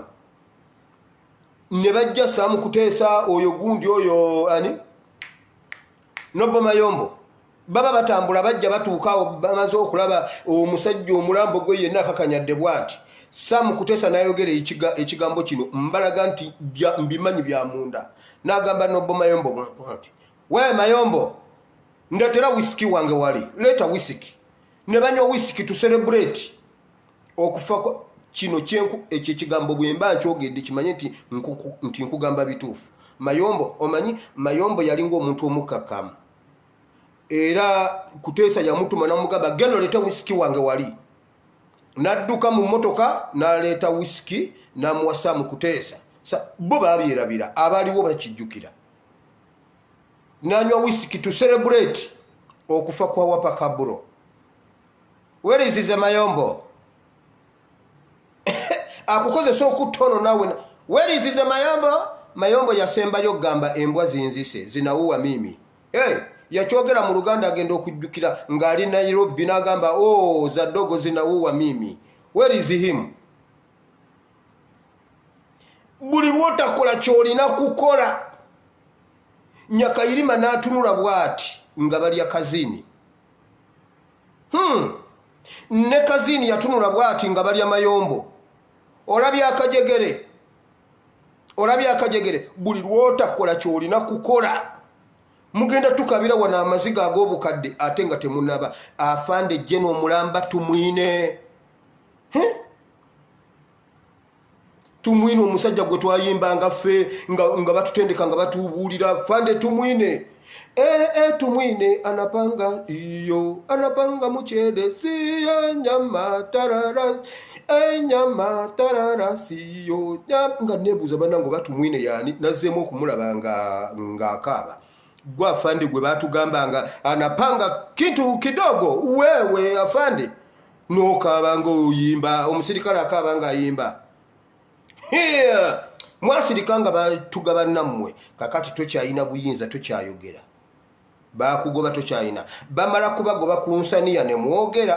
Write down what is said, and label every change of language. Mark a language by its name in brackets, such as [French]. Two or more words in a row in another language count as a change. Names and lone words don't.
[Ganda] Ne bajja Saamu Kuteesa oyo gundi oyo ani Nobbo Mayombo baba batambula bajja batuukaawo bamaze okulaba omusajja omulambo gwe yenna akakanyadde bw'ati. Saamu Kuteesa n'ayogera ekigambo kino mbalaga nti mbimanyi bya munda. N'agamba Nobbo Mayombo nti we Mayombo ndetera whisky wange wali leeta whisky. Ne banywa whisky [English] to celebrate [Ganda] okufa kino ekyo ekigambo bwe mba nkyogedde kimanye nti nkugamba bituufu. Mayombo omanyi Mayombo yalinga omuntu omukakamu era Kuteesa yamutuma n'amugamba genda leeta whisky wange wali. N'adduka mu mmotoka n'aleeta whisky n'amuwa Saamu Kuteesa. Bo babyerabira abaaliwo bakijjukira. N'anywa whisky [English] to celebrate [Ganda] okufa kwa Wapakaburo. [English] Where is his Mayombo? [Ganda] Akukozesa okutono nawe. [English] Where is his Mayombo? [Ganda] Mayombo yasembayo gamba embwa zinzise [Swahili] zinawuwa mimi. [Ganda] Hey, yakyogera mu Luganda agenda okujjukira ng'ali Nairobi n'agamba za dogo [Swahili] zinawuwa mimi. [English] Where is him? [Ganda] Buli lwotakola ky'olina kukola. Nyakayirima n'atunula bw'ati nga balya kazini. Ne kazini yatunula bw'ati nga balya Mayombo. Olabye akajegere buli lwotakola ky'olina kukola mugenda tukabira wana amaziga ag'obukadde ate nga temunaba. Afande Jeno Mulamba tumwine. Tumwine omusajja gwe twayimbanga ffe nga batutendeka nga batubuulira. Afande tumwine. Tumwine [Swahili] anapanga iyo anapanga muchede siyo nyama tarara nyama tarara siyo [Ganda] nga nebuza banango batumwine yani nazemo okumulaba nga akaba. Gwa afande gwe batugambanga [Swahili] anapanga kintu kidogo wewe [Ganda] afande nokabanga oyimba omusirikale akabanga ayimba. Mwasirikanga batuga nammwe kakati tokyayina buyinza tokyayogera. Bakugoba tokyayina. Bamala kubagoba ku nsaniya ne mwogera.